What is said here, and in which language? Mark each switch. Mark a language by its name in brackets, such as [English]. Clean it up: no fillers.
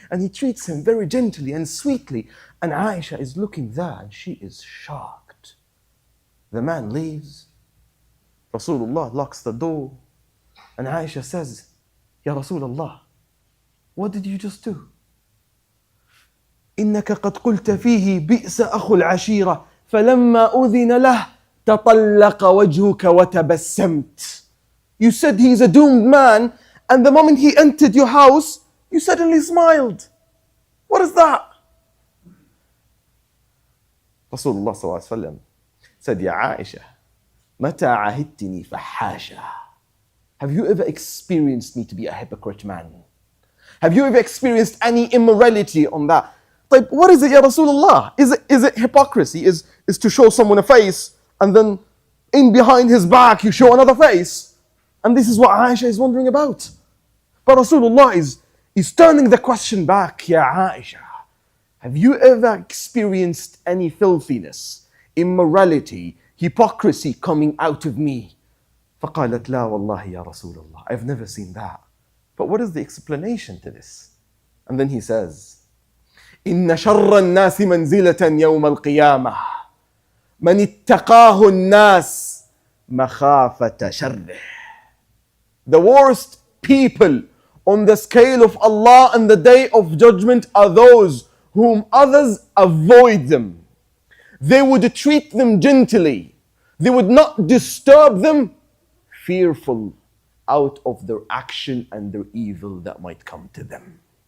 [English] And he treats him very gently and sweetly. And Aisha is looking there and she is shocked. The man leaves. Rasulullah locks the door. And Aisha says, Ya Rasulullah, what did you just do? [Arabic] إنك قد قلت فيه بئس أخو العشيرة فلما أذن له تطلق وجهك وتبسمت. [English] You said he's a doomed man, and the moment he entered your house, you suddenly smiled. What is that? Rasulullah sallallahu alaihi wasallam said, Ya Aisha, [Arabic] متى عهدتني فحاشا. [English] Have you ever experienced me to be a hypocrite man? Have you ever experienced any immorality on that? Like, what is it, Ya Rasulullah? Is it hypocrisy? Is to show someone a face and then in behind his back you show another face? And this is what Aisha is wondering about. But Rasulullah is turning the question back. Ya Aisha, have you ever experienced any filthiness, immorality, hypocrisy coming out of me? [Arabic] فقالت لا والله يا رسول الله. [English] I've never seen that. But what is the explanation to this? And then he says, [Arabic] إن شر الناس منزلة يوم القيامة من اتقاه الناس مخافة شره. [English] The worst people on the scale of Allah on the day of judgment are those whom others avoid them. They would treat them gently. They would not disturb them, fearful out of their action and their evil that might come to them.